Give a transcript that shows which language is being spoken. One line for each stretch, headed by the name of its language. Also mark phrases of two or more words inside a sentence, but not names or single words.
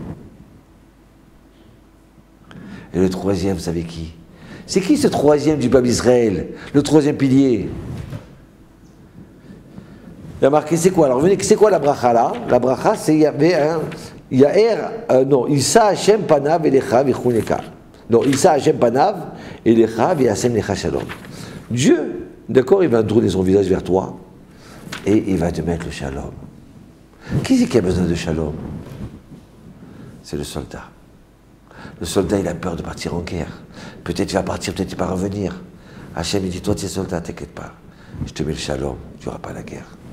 French: Et le troisième, vous savez qui? C'est qui ce troisième du peuple d'Israël? Le troisième pilier? Il y a marqué, c'est quoi? Alors, venez, c'est quoi la bracha là? La bracha, c'est, il y avait un.
Hebrew: Non, ישא השם פניו אליך ויחנך. Non, ישא השם פניו אליך וישם לך שלום.
French: Dieu, d'accord, il va tourner son visage vers toi et il va te mettre le shalom. Qui c'est qui a besoin de shalom? C'est le soldat. Le soldat, il a peur de partir en guerre. Peut-être il va partir, peut-être il va revenir. Hachem, il dit, toi, tu es soldat, t'inquiète pas. Je te mets le shalom, tu n'auras pas la guerre.